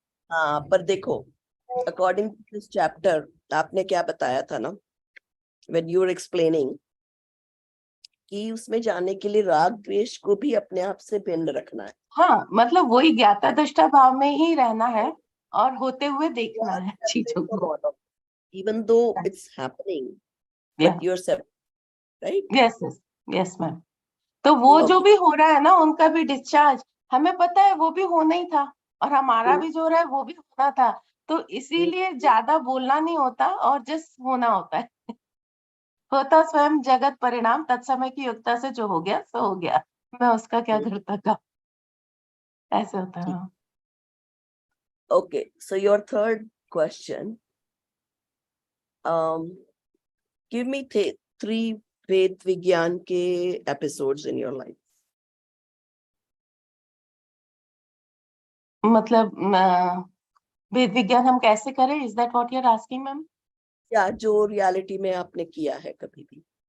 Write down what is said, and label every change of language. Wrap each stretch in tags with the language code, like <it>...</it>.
<hi>हाँ, पर देखो,</hi> <en>according to this chapter,</en> <hi>आपने क्या बताया था ना,</hi> <en>when you were explaining,</en> <hi>कि उसमें जाने के लिए राग द्वेष को भी अपने आप से भिन्न रखना है। हाँ, मतलब वही ज्ञाता दृष्टा भाव में ही रहना है, और होते हुए देखना है चीजों को। Even though it's happening, but you're separate, right?</hi> <en>Yes yes yes ma'am.</en> <hi>तो वो जो</hi> <en>Okay.</en> <hi>भी हो रहा है ना, उनका भी डिस्चार्ज हमें पता है, वो भी होना ही था, और हमारा भी जो हो रहा है वो भी होना था, तो इसीलिए ज्यादा बोलना नहीं होता, और जस्ट होना होता है। होता स्वयं जगत परिणाम, तत्समय की युक्ता से जो हो गया सो हो गया, मैं उसका क्या करता था, ऐसे होता है।</hi> <en>Okay, so your third question, give me 3 Ved विज्ञान के episodes in your life.</en> <hi>मतलब वेद विज्ञान हम कैसे करें,</hi> <en>Is that what you are asking ma'am?</en> <hi>या जो रियलिटी में आपने किया है कभी भी।</hi>